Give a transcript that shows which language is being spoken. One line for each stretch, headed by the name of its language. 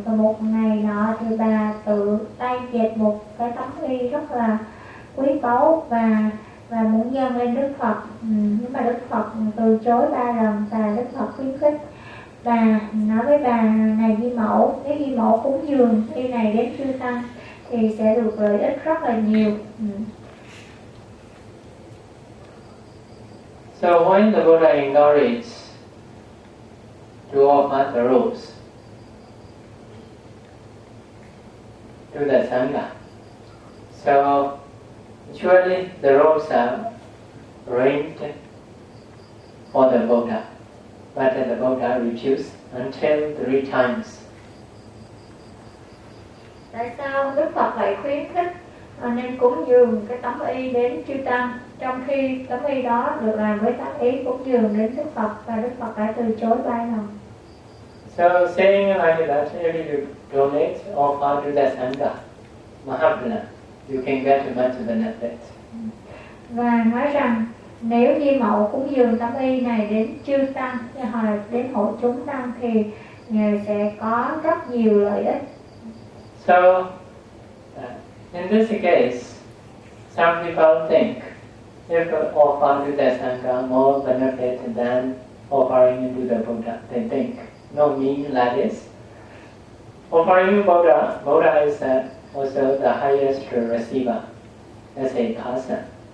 Vietnamese: Và một ngày nọ thì bà tự tay dệt một cái tấm y rất là quý báu và muốn dâng lên Đức Phật. Nhưng mà Đức Phật từ chối ba lần và Đức Phật khuyến khích bà, nói với bà này di mẫu, nếu di mẫu cúng dường y này đến chư tăng thì sẽ được lợi ích rất là nhiều.
English: So when the Buddha encouraged to offer the robes to the Sangha, so surely the robes are arranged for the Buddha, but the Buddha refused until three times.
Vietnamese: Tại sao Đức Phật lại khuyến khích nên cúng dường cái tấm y đến chư tăng, trong khi tấm y đó được làm với tác ý cúng dường đến Đức Phật và Đức Phật đã từ chối ba lần?
English: So saying like that, if you donate or offer to the Sangha, Mahabala, you can get much benefit.
Vietnamese: Và nói rằng nếu di mẫu cúng dường tấm y này đến chư tăng hoặc là đến hộ chúng tăng thì người sẽ có rất nhiều lợi ích.
English: So in this case, some people think if offering to the Sangha more benefit than offering to the Buddha, they think. No mean like this. Offering to Buddha is also the highest receiver as a person.